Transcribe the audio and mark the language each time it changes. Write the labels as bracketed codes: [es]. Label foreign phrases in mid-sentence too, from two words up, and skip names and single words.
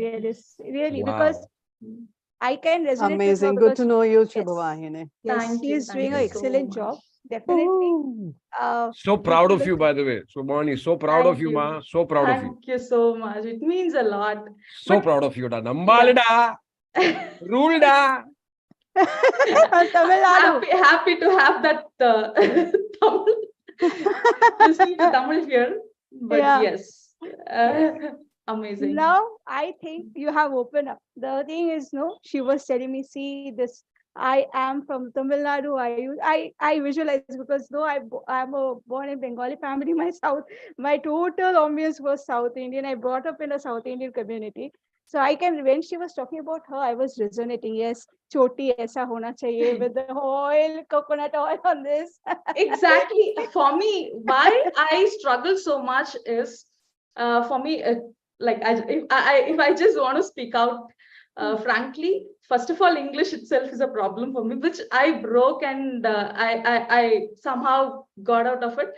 [en] really, Wow. because I can resonate with her Amazing. Good because to know you, yes, Shubhavahini. yes, Thank she you. is doing Thank an you excellent so job. much. Definitely. So proud of People you, will- by the way. Subhani, so proud of Thank you, you. ma. So proud of you. Thank you so much. It means a lot. So But proud of you, da. Nambalda. Rule da. Tamil Nadu. happy to have that Tamil, listening to Tamil here. But Yeah. yes, amazing. Now I think you have opened up. The thing is, no, she was telling me, see this. I am from Tamil Nadu. I visualize because though I'm a born in Bengali family, my total ambience was South Indian. I brought up in a South Indian community. So I can, when she was talking about her, I was resonating. Yes, [hi] चोटी ऐसा होना चाहिए [en] with the oil, coconut oil on this. Exactly. For me, why I struggle so much is, for me, like if I just want to speak out frankly, first of all, English itself is a problem for me, which I broke, and I somehow got out of it.